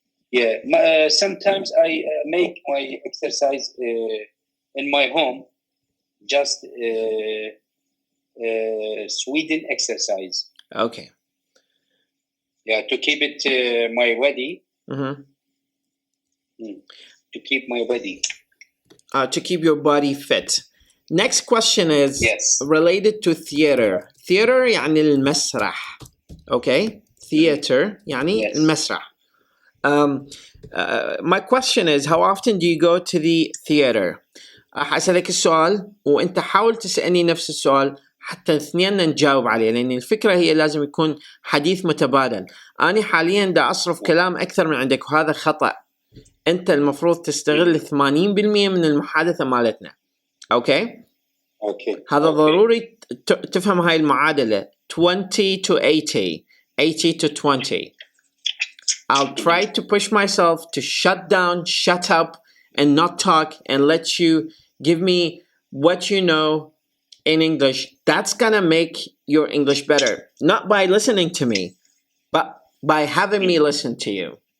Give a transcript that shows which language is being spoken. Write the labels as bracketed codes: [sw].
[en] Yeah, sometimes I make my exercise in my home, just Sweden exercise. Okay. Yeah, to keep it my body. Mm-hmm. To keep my body. To keep your body fit. Next question is related to theater. Theater [ar] يعني المسرح. [en] Okay? Theater [ar] يعني المسرح. [en] My question is, how often do you go to the theater? [ar] حسألك السؤال وانت حاول تسألني نفس السؤال حتى اثنين نجاوب عليه، لأن الفكرة هي لازم يكون حديث متبادل. أنا حاليا دا أصرف كلام أكثر من عندك وهذا خطأ. أنت المفروض تستغل 80% من المحادثة مالتنا. أوكي؟ هذا ضروري تفهم هاي المعادلة [en] 20 to 80 to 20. I'll try to push myself to shut down, shut up, and not talk and let you give me what you know in English. That's gonna make your English better. Not by listening to me, but by having me listen to you.